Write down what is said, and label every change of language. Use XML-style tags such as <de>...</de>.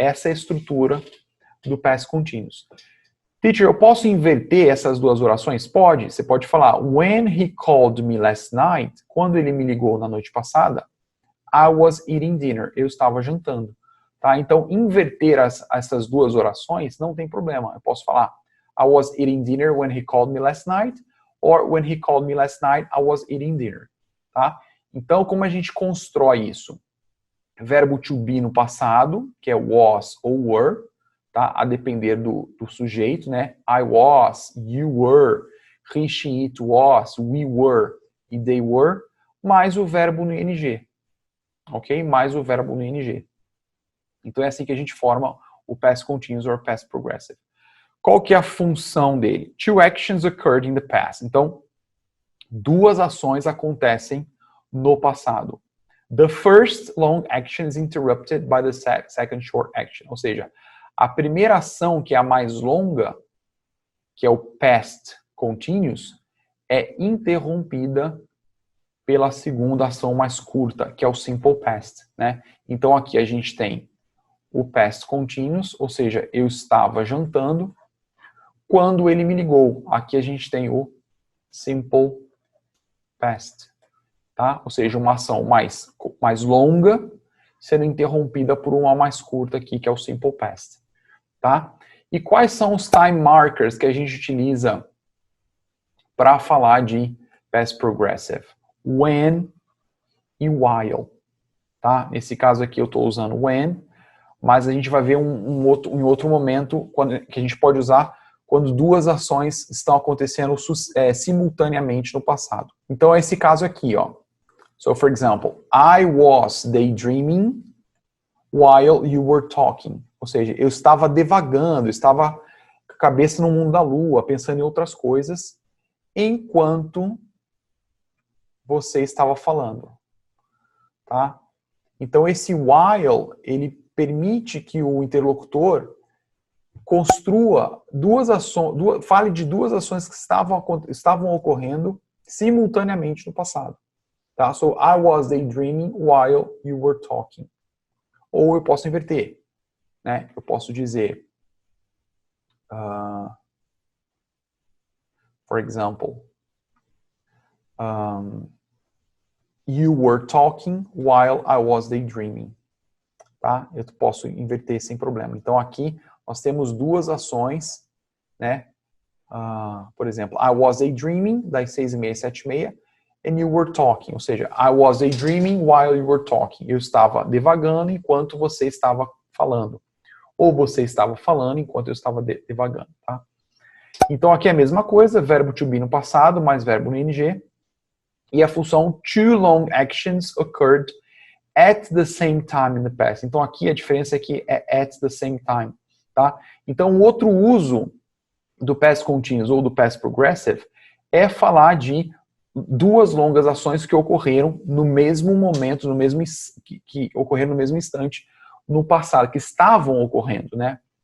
<pt>Essa é a estrutura do past continuous. Teacher, eu posso inverter essas duas orações? Pode. Você pode falar,</pt> <en>when he called me last night,</en> <pt>quando ele me ligou na noite passada,</pt> <en>I was eating dinner.</en> <pt>Eu estava jantando. Tá? Então, inverter essas duas orações não tem problema. Eu posso falar,</pt> <en>I was eating dinner when he called me last night, or when he called me last night, I was eating dinner.</en> <pt>Tá? Então, como a gente constrói isso? Verbo to be no passado, que é was ou were, tá? A depender do sujeito, né?</pt> <en>I was, you were, he, she, it was, we were e they were,</en> <pt>mais o verbo no ing. Ok? Mais o verbo no ing. Então é assim que a gente forma o past continuous or past progressive. Qual que é a função dele?</pt> <en>Two actions occurred in the past.</en> <pt>Então, duas ações acontecem no passado.</pt> <en>The first long action is interrupted by the second short action.</en> <pt>Ou seja, a primeira ação, que é a mais longa, que é o past continuous, é interrompida pela segunda ação mais curta, que é o simple past, né? Então aqui a gente tem o past continuous, ou seja, eu estava jantando quando ele me ligou. Aqui a gente tem o simple past, tá? Ou seja, uma ação mais longa sendo interrompida por uma mais curta aqui, que é o simple past, tá? E quais são os time markers que a gente utiliza para falar de past progressive? When e while, tá? Nesse caso aqui eu estou usando when, mas a gente vai ver em outro momento que a gente pode usar quando duas ações estão acontecendo simultaneamente no passado. Então, é esse caso aqui, ó.</pt> <en>So, for example, I was daydreaming while you were talking.</en> <pt>Ou seja, eu estava devagando, estava com a cabeça no mundo da lua, pensando em outras coisas, enquanto você estava falando, tá? Então, esse while, ele permite que o interlocutor construa fale de duas ações que estavam ocorrendo simultaneamente no passado. Tá?</pt> <en>So, I was daydreaming while you were talking.</en> <pt>Ou eu posso inverter, né? Eu posso dizer,</pt> <en>for example, you were talking while I was daydreaming.</en> <pt>Tá? Eu posso inverter sem problema. Então, aqui nós temos duas ações, né? Por exemplo,</pt> <en>I was daydreaming,</en> <pt>das 6h30 às 7h30,</pt> <en>and you were talking.</en> <pt>Ou seja,</pt> <en>I was daydreaming while you were talking.</en> <pt>Eu estava devagando enquanto você estava falando. Ou você estava falando enquanto eu estava devagando, tá? Então, aqui é a mesma coisa, verbo to be no passado, mais verbo no ing. E a função</pt> <en>two long actions occurred at the same time in the past.</en> <pt>Então, aqui a diferença é que é</pt> <en>at the same time,</en> <pt>tá? Então, o outro uso do past continuous ou do past progressive é falar de duas longas ações que ocorreram no mesmo momento, que ocorreram no mesmo instante no passado, que estavam ocorrendo, né?</pt>